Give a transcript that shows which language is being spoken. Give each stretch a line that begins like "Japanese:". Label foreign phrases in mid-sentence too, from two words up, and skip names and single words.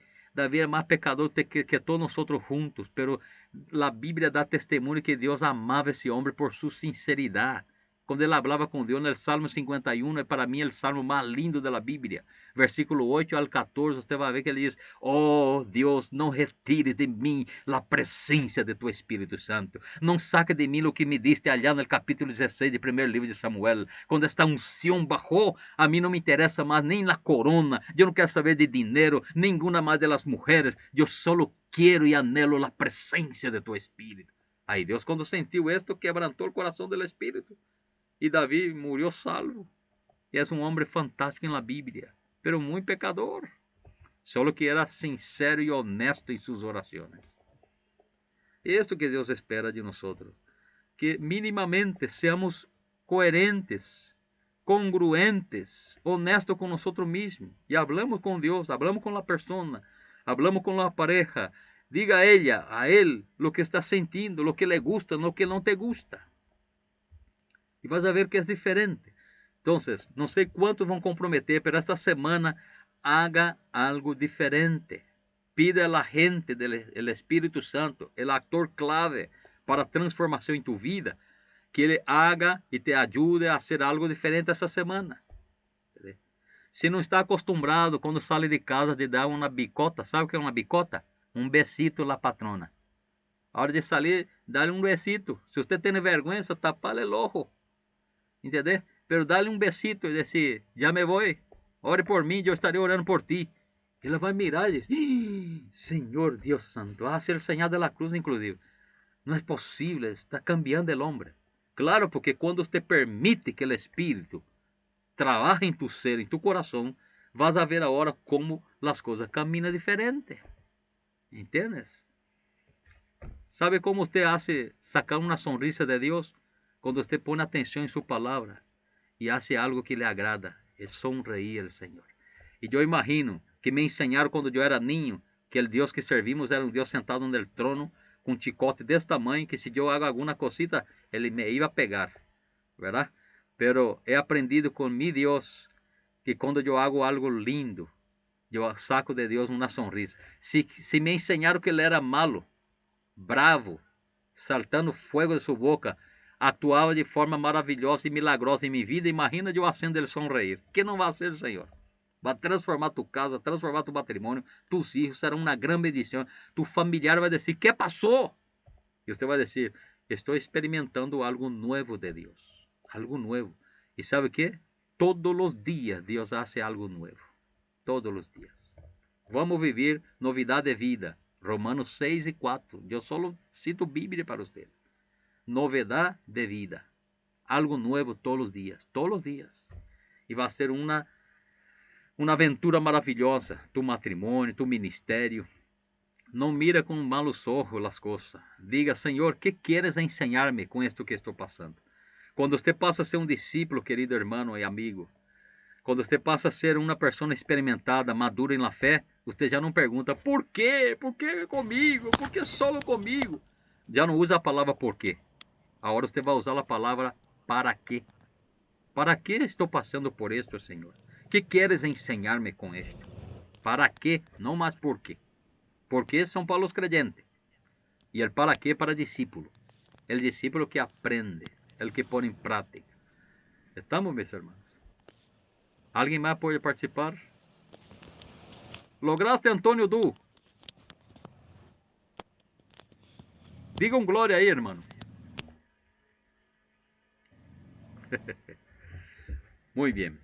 Portuguese: Davi é mais pecador que todos nós outros juntos, pero a Bíblia dá testemunho que Deus amava esse homem por sua sinceridade. Quando ele falava com Deus no Salmo 51, é para mim o salmo mais lindo da Bíblia. Versículo 8 ao 14, você vai ver que ele diz: oh Deus, não retire de mim a presença de tu Espírito Santo. Não saque de mim o que me diste allá no capítulo 16 do primeiro livro de Samuel. Quando esta unção bajou, a mim não me interessa mais nem a corona. Eu não quero saber de dinheiro, nenhuma mais das mulheres. Eu só quero e anelo a presença de tu Espírito. Aí Deus, quando sentiu isto, quebrantou o coração do Espírito. E Davi murió salvo. E é um homem fantástico na Bíblia, pero muito pecador. Solo que era sincero e honesto em suas orações. Esto que Deus espera de nós, que minimamente seamos coerentes, congruentes, honestos com nós mesmos. E hablamos com Deus, hablamos com a pessoa,
Spanish: hablamos com a pareja. Diga a ella, a ele, lo que
Portuguese: está sentindo,
Spanish: lo que le gusta, lo que não te gusta.
Portuguese: E
Spanish: vas a ver
Portuguese: que é diferente. Então, não sei quantos vão comprometer, mas esta semana
Spanish: haga algo diferente. Pida a la gente del Espírito Santo, el actor clave
Portuguese: para a transformação em
Spanish: tu vida, que ele haga
Portuguese: e te ajude a fazer algo diferente essa semana. Se não está acostumado quando sai de casa de dar uma bicota, sabe o que é uma bicota? Um
Spanish: besito la patrona.
Portuguese: A hora de sair, dá-lhe um besito. Se você tem vergonha, tapá-lhe o ojo.
Spanish: ¿Entendés? Pero dale un besito y decir: ya me voy, ore por mí, yo estaré orando por ti. Y
Portuguese: ela vai mirar e diz: Senhor Deus Santo,
Spanish: hace el señal de la cruz inclusive.
Portuguese: Não é possível, está
Spanish: cambiando el hombre.
Portuguese: Claro, porque quando você permite que o Espírito trabaje em tu ser, em tu coração,
Spanish: vas a ver
Portuguese: agora como as coisas caminham diferente. ¿Entiendes? ¿Sabe como você hace sacar uma sonrisa de Deus? Quando você põe atenção em sua palavra e hace algo que lhe agrada, é sonreír ao Senhor. E eu imagino que me ensinaram quando eu era niño que o Deus que servimos era um Deus sentado no trono com um chicote desse tamanho que se eu hago alguma cosita, ele
Spanish: me iba a
Portuguese: pegar, ¿verdad?
Spanish: Pero he aprendido com mi Deus
Portuguese: que quando eu
Spanish: hago algo lindo, eu saco de Deus uma sonrisa.
Portuguese: Se me ensinaram que ele era malo, bravo, saltando fogo de sua boca, atuava de forma maravilhosa e milagrosa em minha vida, imagina eu acendo ele sonreír. Que não vai ser, Senhor? Vai transformar tu casa, transformar tu patrimônio,
Spanish: tus hijos
Portuguese: serão uma grande bendição. Tu familiar vai dizer: que passou? E você vai dizer:
Spanish: estoy experimentando algo nuevo de Dios. Algo nuevo. ¿Y sabe qué? Todos los días Dios hace algo nuevo. Todos los días. Vamos vivir novidad de vida. Romanos 6:4. Yo solo cito Biblia para usted. Novedad de vida. Algo nuevo todos los días. Todos los días. Y va a ser una aventura maravillosa. Tu matrimonio, tu ministerio. No mira con malos ojos las cosas. Diga, Señor, ¿qué quieres enseñarme con esto que estoy pasando? Cuando usted pasa a ser un discípulo, querido hermano y amigo,
Portuguese: quando você passa a ser uma pessoa experimentada, madura em la fé, você já não pergunta por quê? Por que comigo? Por que solo comigo? Já não usa a palavra por quê. Agora você vai usar a palavra para quê. Para que estou passando por isto, Senhor? Que queres ensinar-me com isto? Para quê? Não mais por quê. Por quê são para os creyentes. E el para quê para discípulo.
Spanish: El discípulo que aprende, el que
Portuguese: põe em prática. Estamos, meus irmãos?
Spanish: ¿Alguien más puede participar? ¿Lograste, Antonio Du? Diga un gloria ahí, hermano. Muy bien.